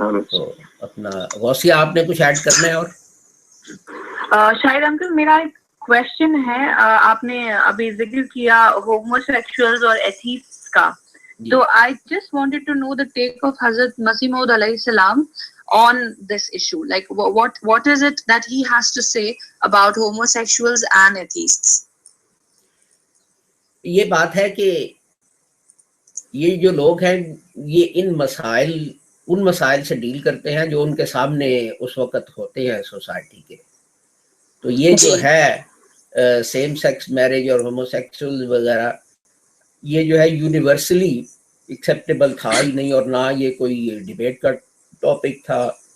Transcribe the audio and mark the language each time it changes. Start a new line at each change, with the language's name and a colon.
Urdu: تو اپنا غوثیہ آپ نے کچھ ایڈ کرنا ہے؟ اور شاید انکل میرا ایک کویشچن ہے, آپ نے ابھی ذکر کیا ہومو سیکشولز اور ایتھیسٹ کا,
English: So I just wanted to know the take of Hazrat Masih Maud alayhi salam on this issue. Like what is it that he has to say about homosexuals and atheists?
Urdu: یہ بات ہے کہ یہ جو لوگ ہیں یہ ان مسائل سے ڈیل کرتے ہیں جو ان کے سامنے اس وقت ہوتے ہیں سوسائٹی کے. تو یہ جو ہے سیم سیکس میرج اور ہوموسیکسول وغیرہ یہ جو ہے یونیورسلی ایکسیپٹیبل تھا ہی نہیں، اور نہ یہ کوئی ڈیبیٹ کا ٹاپک تھا.